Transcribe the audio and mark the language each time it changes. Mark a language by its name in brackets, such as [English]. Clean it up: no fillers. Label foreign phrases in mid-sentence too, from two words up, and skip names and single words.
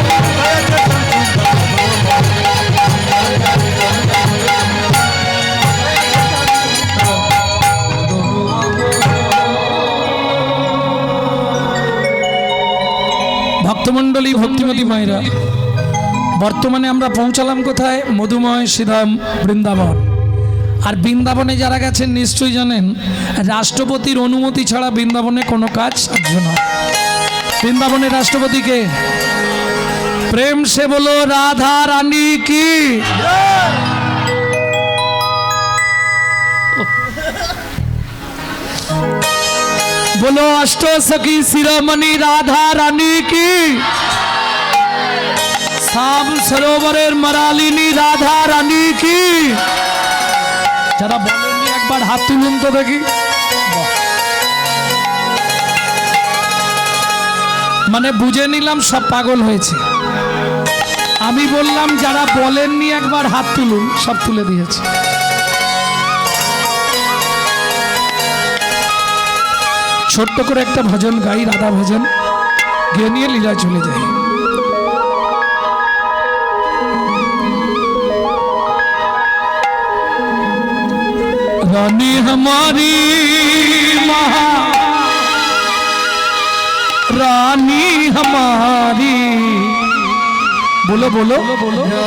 [Bangla] ভক্তমণ্ডলী ভক্তিমতী মায়েরা, বর্তমানে আমরা পৌঁছালাম কোথায়? মধুময় শ্রীধাম বৃন্দাবন। আর বৃন্দাবনে যারা গেছেন নিশ্চয়ই জানেন, রাষ্ট্রপতির অনুমতি ছাড়া বৃন্দাবনে কোনো কাজ সাধ্য নয়। বৃন্দাবনের রাষ্ট্রপতিকে [Hindi] प्रेम से बोलो राधा रानी की। बोलो अष्ट सखी शिरोमणि राधा रानी की, [Bangla] সাম সরোবরের মরালিনী [Hindi] राधा रानी की। [Bangla] যারা বলেননি একবার হাত তুলুন তো দেখি। মানে বুঝে নিলাম সব পাগল হয়েছে। আমি বললাম যারা বলেননি একবার হাত তুলুন, সব তুলে দিয়েছে। ছোট্ট করে একটা ভজন গাই, রাধা ভজন গিয়ে নিয়ে লীলা চলে যাই। [Hindi] रानी हमारी महा रानी हमारी, बोलो बोलो बोलो।